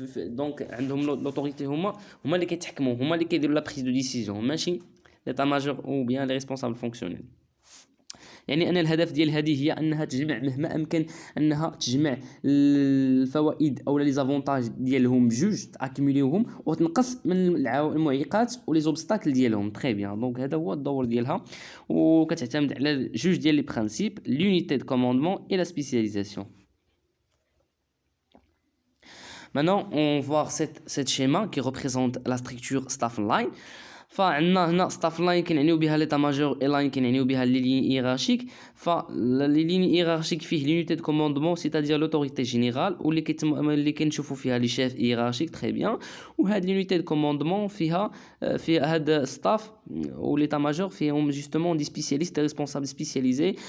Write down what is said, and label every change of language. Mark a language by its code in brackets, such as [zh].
[ar] donc عندهم l'autorité، هما اللي كيتحكموا، هما اللي كيديروا la prise de décision، ماشي l'état major [fr] ou bien les responsables fonctionnels. [ar] يعني أن الهدف ديال هذه هي أنها تجمع مهما أمكن، أنها تجمع الفوائد أو لي زافونتاج ديالهم بجوج، تاكيموليوهم وتنقص من المعيقات ولي زوبستاكل ديالهم. تري بيان. دونك هذا هو الدور ديالها، وكتعتمد على جوج ديال لي برينسيپ: [fr] l'unité de commandement et la spécialisation. Maintenant, on va voir cette schéma qui représente la structure staff line. [ar] فعندنا هنا ستاف لاين كنعنيو بها ليطا ماجور، اي لاين كنعنيو بها لي لين ايرارشيك. فلي لين ايرارشيك فيه لونيتي دو كوموندمون، سيتادير لوتوريتي جينيرال، واللي كنشوفوا فيها لي شيف ايرارشيك. تري بيان. وهاد لونيتي دو كوموندمون فيها هاد ستاف وليطا ماجور فيهم جوستومون دي سبيسياليست، دي ريسبونسابل سبيسياليزي.